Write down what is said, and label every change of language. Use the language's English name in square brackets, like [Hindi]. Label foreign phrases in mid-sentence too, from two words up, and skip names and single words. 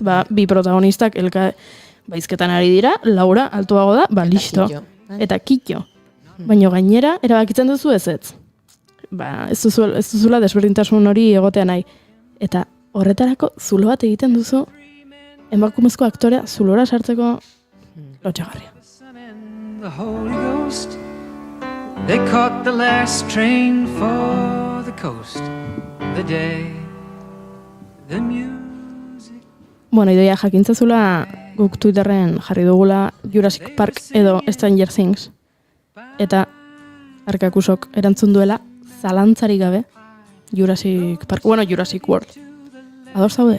[Basque] Bi protagonistak baizketan ari dira, Laura altuago da, listo. Eta kitxo. Baina gainera, erabakitzen duzu ez. Ez duzula desberdintasun hori egotea nahi. Eta horretarako zulo bat egiten duzu, emakumezko aktorea zulora sartzeko lotxagarria. [English] They caught the last train for the coast. The day, the music. [Basque] Idoia jakintzazula guk Twitterren jarri dugula Jurassic Park edo Stranger Things. Eta Arkakusok erantzun duela zalantzarik gabe Jurassic Park, Jurassic World. Ados zaude?